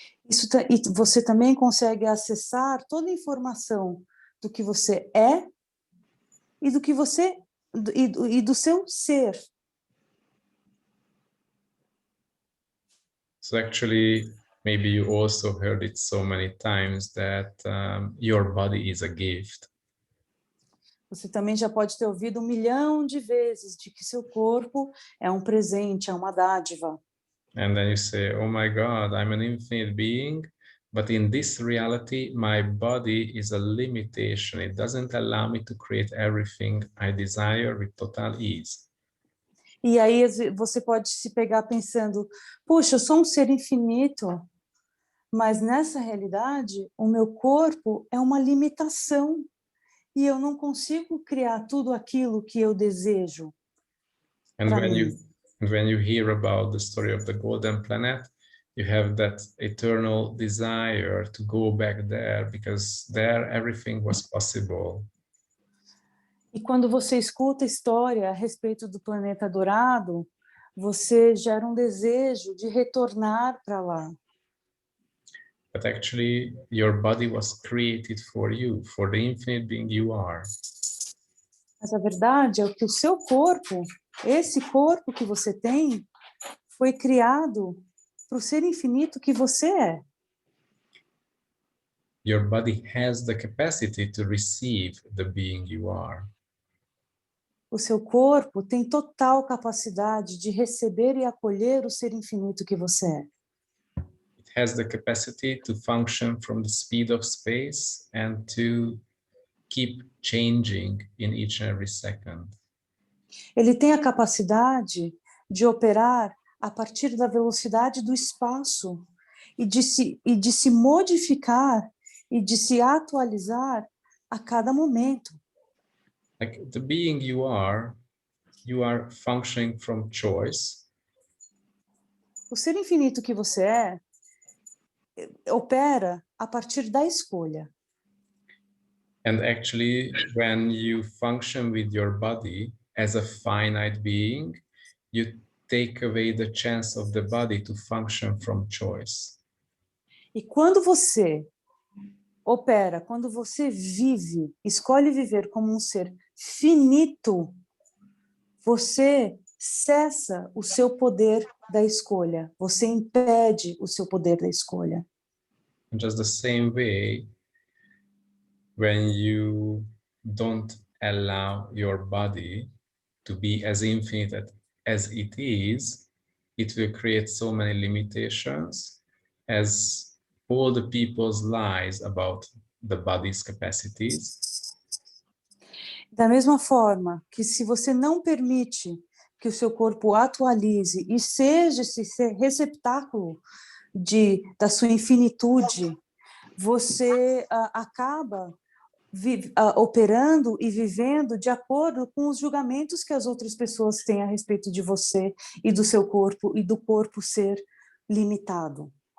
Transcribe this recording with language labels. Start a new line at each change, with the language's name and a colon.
Portuguese: E você também consegue acessar toda a informação do que você é e do seu ser.
English: So actually, maybe you also heard it so many times that your body is a gift.
Portuguese: Você também já pode ter ouvido 1 milhão de vezes de que seu corpo é um presente, é uma dádiva.
English: And then you say, oh my God, I'm an infinite being, but in this reality, my body is a limitation. It doesn't allow me to create everything I desire with total ease.
Portuguese: E aí você pode se pegar pensando, puxa, eu sou um ser infinito, mas nessa realidade, o meu corpo é uma limitação e eu não consigo criar tudo aquilo que eu desejo.
English: And
Portuguese: pra mim.
English: when you hear about the story of the golden planet, you have that eternal desire to go back there because there everything was possible.
Portuguese: E quando você escuta a história a respeito do planeta dourado, você gera um desejo de retornar para lá.
English: But actually, your body was created for you, for the infinite being you are.
Portuguese: Mas a verdade é que o seu corpo, esse corpo que você tem, foi criado para o ser infinito que você é.
English: Your body has the capacity to receive the being you are.
Portuguese: O seu corpo tem total capacidade de receber e acolher o ser infinito que você é.
English: It has the capacity to function from the speed of space and to keep changing in each and every second.
Portuguese: Ele tem a capacidade de operar a partir da velocidade do espaço e de se modificar e de se atualizar a cada momento.
English: Like the being you are functioning from choice.
Portuguese: O ser infinito que você é opera a partir da escolha.
English: And actually, when you function with your body as a finite being, you take away the chance of the body to function from choice.
Portuguese: E quando você opera, quando você vive, escolhe viver como um ser finito, você cessa o seu poder da escolha, você impede o seu poder da escolha.
English: In just the same way, when you don't allow your body to be as infinite as it is, it will create so many limitations as all the people's lies about the body's capacities,
Portuguese: Da mesma forma que se você não permite que o seu corpo atualize e seja esse receptáculo da sua infinitude, você acaba operando e vivendo de acordo com os julgamentos que as outras pessoas têm a respeito de você e do seu corpo e do corpo ser limitado.